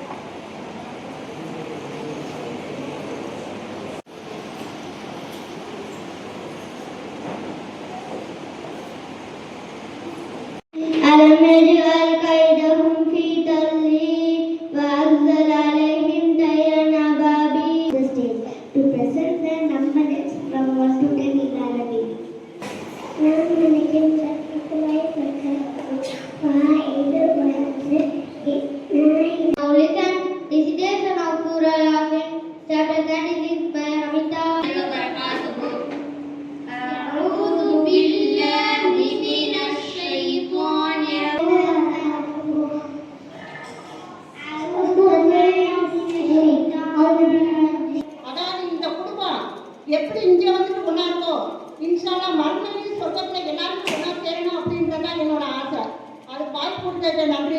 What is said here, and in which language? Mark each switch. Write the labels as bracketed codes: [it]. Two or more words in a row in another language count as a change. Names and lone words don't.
[ar] ألم يجعل كيدهم في تضليل وأرسل عليهم طيرا أبابيل. [en] To present the numbers from 1 to 10 in Arabic. Now listen, recitation of Surah Yasin, chapter 36 by Amitabh. [ar] أعوذ بالله من الشيطان [ta] அதாவது இந்த குடும்பம் எப்படி இங்கே வந்துட்டு ஒன்றா இருக்கோ, இன்ஷால்லா மறுமையில் சொர்க்கத்தில் எல்லாருக்கும் ஒன்றா சேரணும் அப்படின்றது தான் என்னோட ஆசை. அது வாய்ப்பு கொடுத்தது நன்றி.